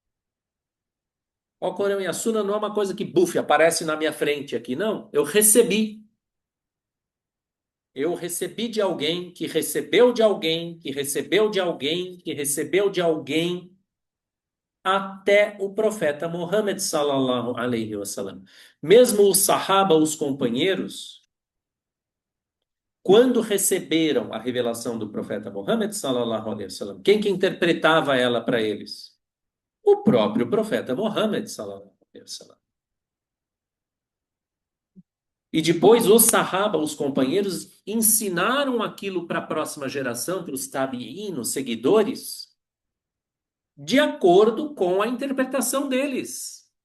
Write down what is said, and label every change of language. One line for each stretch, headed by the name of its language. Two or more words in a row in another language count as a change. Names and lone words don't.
Portuguese: O Alcorão e a Suna não é uma coisa que, buf, aparece na minha frente aqui, não. Eu recebi. Eu recebi de alguém, que recebeu de alguém, que recebeu de alguém, que recebeu de alguém, até o profeta Muhammad
Arabic: صلى الله عليه وسلم.
Portuguese: Mesmo os sahaba, os companheiros, quando receberam a revelação do profeta Muhammad
Arabic: صلى الله عليه وسلم,
Portuguese: quem que interpretava ela para eles? O próprio profeta Muhammad
Arabic: صلى الله عليه وسلم.
Portuguese: E depois os sahaba, os companheiros, ensinaram aquilo para a próxima geração, para os tabi'in, os seguidores, de acordo com a interpretação deles.